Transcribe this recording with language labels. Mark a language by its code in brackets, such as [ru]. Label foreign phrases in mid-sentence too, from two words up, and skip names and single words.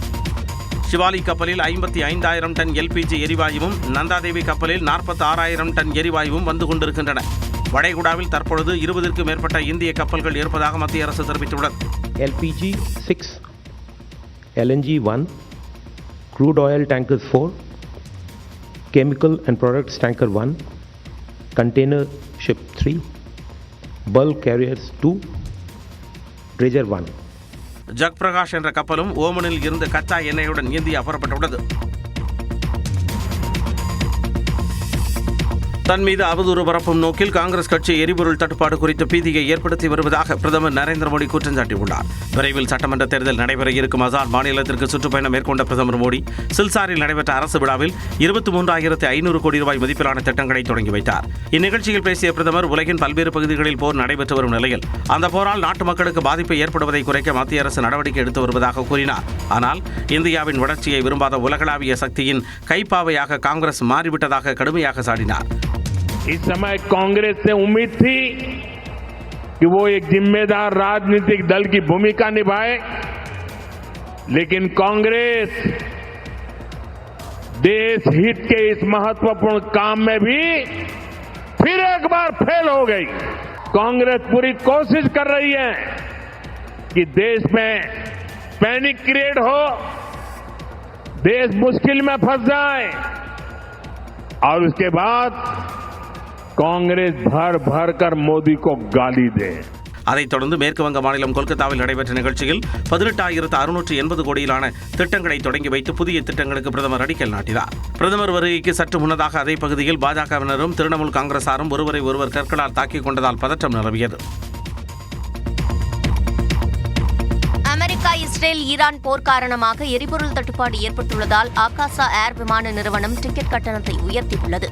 [ta] ஷிவாலிக் கப்பலில் 55,000 டன் LPG எரிவாயுவும் நந்தாதேவி கப்பலில் 46,000 டன் எரிவாயுவும் வந்து கொண்டிருக்கின்றன. வளைகுடாவில் தற்பொழுது 20க்கும் மேற்பட்ட இந்திய கப்பல்கள் இருப்பதாக மத்திய அரசு தெரிவித்துள்ளது. [en] LPG 6, LNG 1, crude oil tankers 4, chemical and products tanker 1, container ship 3, bulk carriers 2, dredger 1. [ta] ஜக்பிரகாஷ் என்ற கப்பலும் ஓமனில் இருந்து கச்சா எண்ணெயுடன் இந்தியா புறப்பட்டுள்ளது. தன் மீது அவதூறு பரப்பும் நோக்கில் காங்கிரஸ் கட்சி எரிபொருள் தட்டுப்பாடு குறித்து பீதியை ஏற்படுத்தி வருவதாக பிரதமர் நரேந்திர மோடி குற்றம் சாட்டியுள்ளார். விரைவில் சட்டமன்ற தேர்தல் நடைபெற இருக்கும் அசாம் மாநிலத்திற்கு சுற்றுப்பயணம் மேற்கொண்ட பிரதமர் மோடி சில்சாரில் நடைபெற்ற அரசு விழாவில் 23,500 கோடி ரூபாய் மதிப்பிலான திட்டங்களை தொடங்கி வைத்தார். இந்நிகழ்ச்சியில் பேசிய பிரதமர் உலகின் பல்வேறு பகுதிகளில் போர் நடைபெற்று வரும் நிலையில் அந்த போரால் நாட்டு மக்களுக்கு பாதிப்பு ஏற்படுவதை குறைக்க மத்திய அரசு நடவடிக்கை எடுத்து வருவதாக கூறினார். ஆனால் இந்தியாவின் வளர்ச்சியை விரும்பாத உலகளாவிய சக்தியின் கைப்பாவையாக காங்கிரஸ் மாறிவிட்டதாக கடுமையாக சாடினார். [hi] इस समय कांग्रेस से उम्मीद थी कि वो एक जिम्मेदार राजनीतिक दल की भूमिका निभाए, लेकिन कांग्रेस देश हित के इस महत्वपूर्ण काम में भी फिर एक बार फेल हो गई. कांग्रेस पूरी कोशिश कर रही है कि देश में [en] panic create [hi] हो, देश मुश्किल में फंस जाए और उसके बाद कांग्रेस भर भर कर मोदी को गाली दे. [ta] அதைத் தொடர்ந்து மேற்கு வங்க மாநிலம் கொல்கத்தாவில் நடைபெற்ற நிகழ்ச்சியில் 18,680 கோடியிலான திட்டங்களை தொடங்கி வைத்து புதிய திட்டங்களுக்கு பிரதமர் அடிக்கல் நாட்டினார். பிரதமர் வருகைக்கு சற்று முன்னதாக அதே பகுதியில் பாஜகவினரும் திரிணாமுல் காங்கிரசாரும் ஒருவரை ஒருவர் கற்களால் தாக்கிக் கொண்டதால் பதற்றம் நிலவியது. அமெரிக்கா, இஸ்ரேல், ஈரான் போர் காரணமாக எரிபொருள் தட்டுப்பாடு ஏற்பட்டுள்ளதால் ஆகாசா ஏர் விமான நிறுவனம் டிக்கெட் கட்டணத்தை உயர்த்தியுள்ளது.